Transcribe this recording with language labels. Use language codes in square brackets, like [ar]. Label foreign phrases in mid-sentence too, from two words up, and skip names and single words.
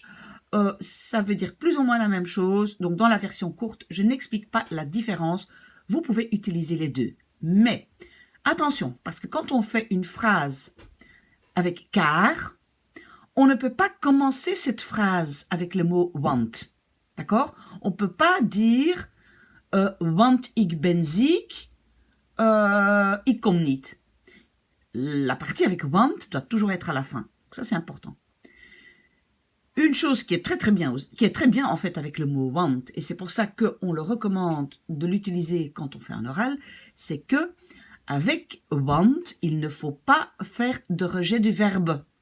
[fr] Ça veut dire plus ou moins la même chose. Donc, dans la version courte, je n'explique pas la différence. Vous pouvez utiliser les deux. Mais, attention, parce que quand on fait une phrase avec car, on ne peut pas commencer cette phrase avec le mot want. D'accord? On ne peut pas dire [nl] want ik ben ziek, ik kom niet. [fr] La partie avec want doit toujours être à la fin. Donc ça, c'est important. Une chose qui est très bien en fait avec le mot want, et c'est pour ça qu'on le recommande de l'utiliser quand on fait un oral, c'est que avec want, il ne faut pas faire de rejet du verbe.